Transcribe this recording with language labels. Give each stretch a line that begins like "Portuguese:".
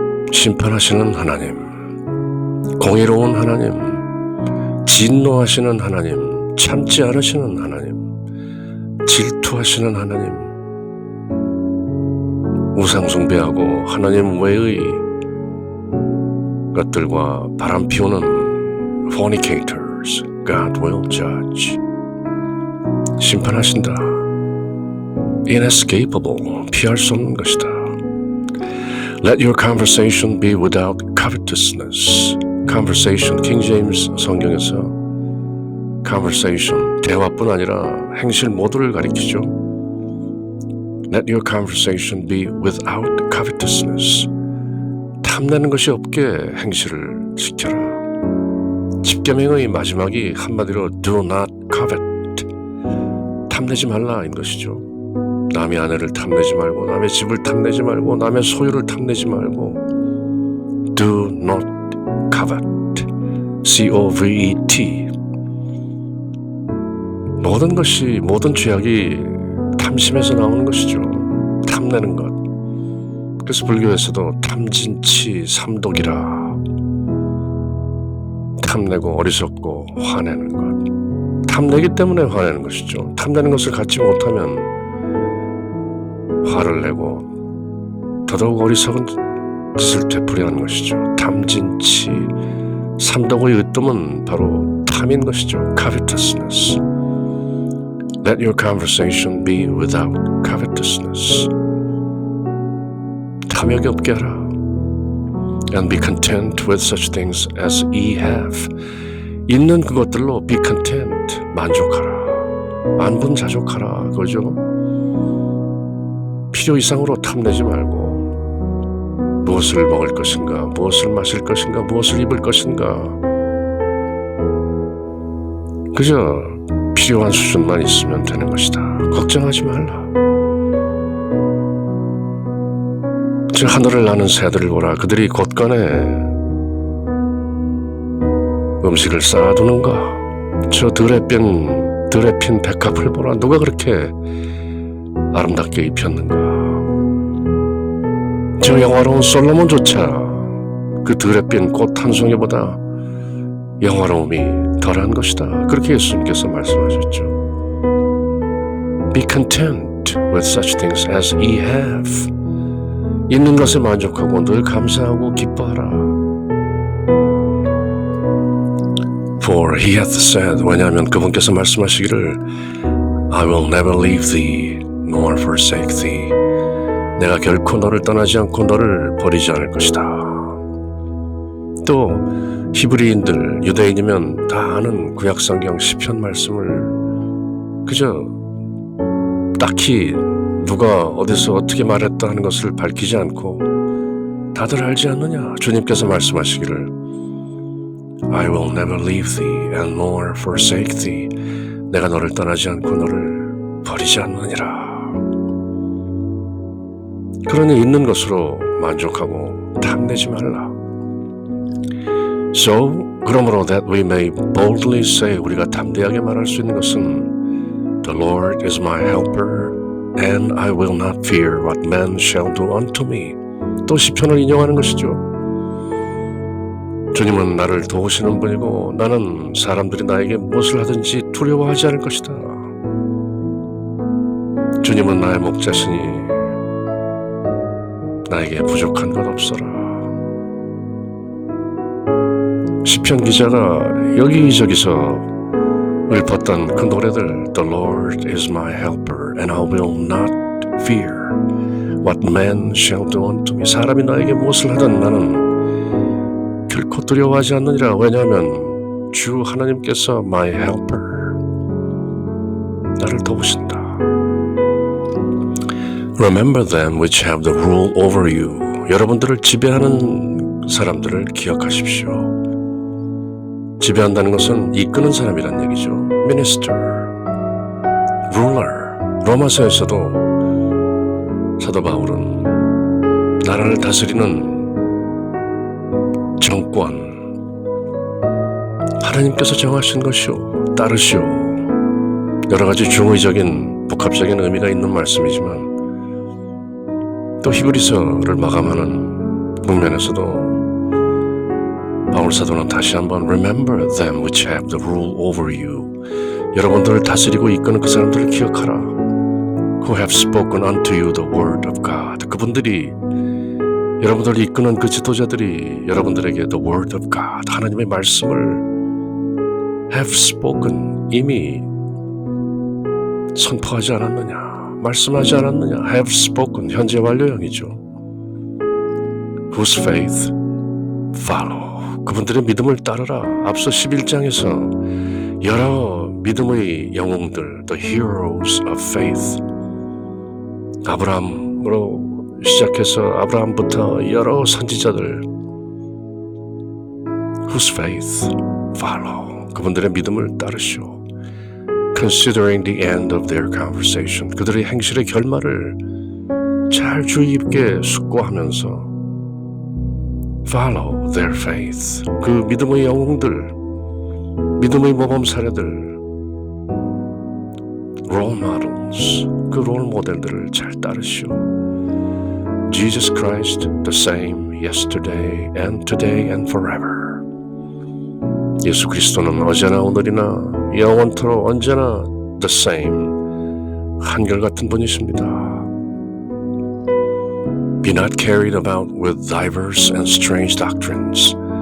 Korean: 심판하시는 하나님, 공의로운 하나님, 진노하시는 하나님, 참지 않으시는 하나님, 질투하시는 하나님, 우상 숭배하고 하나님 외의 것들과 바람 피우는
English: fornicators, God will judge.
Korean: 심판하신다.
English: Inescapable,
Korean: 피할 수 없는 것이다.
English: Let your conversation be without covetousness.
Korean: Conversation, King James 성경에서 conversation, 대화뿐 아니라 행실 모두를 가리키죠.
English: Let your conversation be without covetousness.
Korean: 탐내는 것이 없게 행실을 지켜라. 십계명의 마지막이 한마디로
English: do not covet.
Korean: 탐내지 말라인 것이죠. 남의 아내를 탐내지 말고, 남의 집을 탐내지 말고, 남의 소유를 탐내지 말고.
English: Do not covet. C-O-V-E-T.
Korean: 모든 것이, 모든 죄악이 탐심에서 나오는 것이죠. 탐내는 것. 그래서 불교에서도 탐진치 삼독이라. 탐내고 어리석고 화내는 것. 탐내기 때문에 화내는 것이죠. 탐내는 것을 갖지 못하면 화를 내고 더더욱 어리석은 짓을 되풀이하는 것이죠. 탐진치 삼독의 으뜸은 바로 탐인 것이죠.
English: covetousness. Let your conversation be without covetousness.
Korean: 탐욕이 없게 하라.
English: And be content with such things as ye have.
Korean: 있는 그것들로
English: be content.
Korean: 만족하라. 안분자족하라. 그거죠. 필요 이상으로 탐내지 말고 무엇을 먹을 것인가, 무엇을 마실 것인가, 무엇을 입을 것인가. 그저 필요한 수준만 있으면 되는 것이다. 걱정하지 말라. 저 하늘을 나는 새들을 보라. 그들이 곳간에 음식을 쌓아두는가. 저 들에 핀 백합을 보라. 누가 그렇게 아름답게 입혔는가. 저 영화로운 솔로몬조차 그 들에 핀 꽃 한 송이보다 영화로움이 덜한 것이다. 그렇게 예수님께서 말씀하셨죠.
English: Be content with such things as ye have.
Korean: 있는 것에 만족하고 늘 감사하고 기뻐하라.
English: For he hath said,
Korean: 왜냐하면 그분께서 말씀하시기를
English: I will never leave thee nor forsake thee.
Korean: 내가 결코 너를 떠나지 않고 너를 버리지 않을 것이다. 또 히브리인들, 유대인이면 다 아는 구약성경 시편 말씀을 그저 딱히 누가 어디서 어떻게 말했다 하는 것을 밝히지 않고 다들 알지 않느냐. 주님께서 말씀하시기를
English: I will never leave thee and nor forsake thee.
Korean: 내가 너를 떠나지 않고 너를 버리지 않느니라. 그러니 있는 것으로 만족하고 탐내지 말라.
English: So,
Korean: 그러므로
English: that we may boldly say,
Korean: 우리가 담대하게 말할 수 있는 것은
English: The Lord is my helper and I will not fear what man shall do unto me.
Korean: 또 시편을 인용하는 것이죠. 주님은 나를 도우시는 분이고 나는 사람들이 나에게 무엇을 하든지 두려워하지 않을 것이다. 주님은 나의 목자시니 나에게 부족한 것 없어라. 시편 기자가 여기저기서 읊었던 그 노래들
English: The Lord is my helper and I will not fear what man shall do unto me.
Korean: 사람이 나에게 무엇을 하든 나는 결코 두려워하지 않느니라. 왜냐하면 주 하나님께서
English: my helper,
Korean: 나를 도우신다.
English: Remember them which have the rule over you.
Korean: 여러분들을 지배하는 사람들을 기억하십시오. 지배한다는 것은 이끄는 사람이란 얘기죠.
English: Minister, ruler.
Korean: 로마서에서도 사도 바울은 나라를 다스리는 정권, 하나님께서 정하신 것이오, 따르시오. 여러 가지 중의적인 복합적인 의미가 있는 말씀이지만 또 히브리서를 마감하는 국면에서도 바울 사도는 다시 한번
English: Remember them which have the rule over you.
Korean: 여러분들을 다스리고 이끄는 그 사람들을 기억하라.
English: Who have spoken unto you the word of God.
Korean: 그분들이, 여러분들을 이끄는 그 지도자들이 여러분들에게
English: the word of God,
Korean: 하나님의 말씀을
English: have spoken,
Korean: 이미 선포하지 않았느냐, 말씀하지 않았느냐.
English: have spoken,
Korean: 현재 완료형이죠.
English: Whose faith follow.
Korean: 그분들의 믿음을 따르라. 앞서 11장에서 여러 믿음의 영웅들,
English: the heroes of faith,
Korean: 아브라함으로 시작해서 아브라함부터 여러 선지자들,
English: whose faith follow.
Korean: 그분들의 믿음을 따르시오.
English: Considering the end of their conversation.
Korean: 그들의 행실의 결말을 잘 주의 깊게 숙고하면서
English: follow their faith.
Korean: 그 믿음의 영웅들, 믿음의 모범 사례들,
English: role models,
Korean: 그 롤 모델들을 잘 따르시오.
English: Jesus Christ, the same yesterday and today and forever.
Korean: 예수 그리스도는 어제나 오늘이나 영원토록 언제나
English: the same,
Korean: 한결같은 분이십니다.
English: Be not carried about with diverse and strange doctrines.